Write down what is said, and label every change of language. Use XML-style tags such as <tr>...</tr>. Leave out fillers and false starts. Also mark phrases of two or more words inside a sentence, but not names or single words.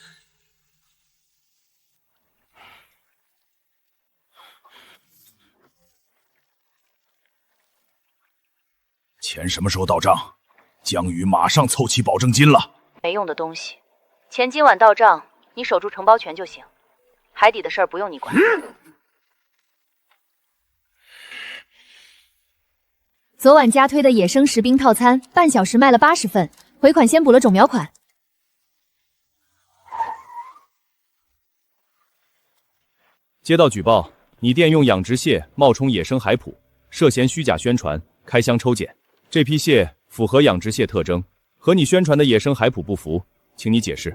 <zh>钱什么时候到账？江宇马上凑齐保證金了。没用的東西，錢今晚到賬，你守住承包權就行。海底的事兒不用你管。昨晚加推的野生食兵套餐，半小時賣了80份，回款先補了種苗款。接到舉報，你店用養殖蟹冒充野生海捕，涉嫌虛假宣傳，開箱抽檢。這批蟹符合養殖蟹特徵，和你宣傳的野生海捕不符，請你解釋。</zh>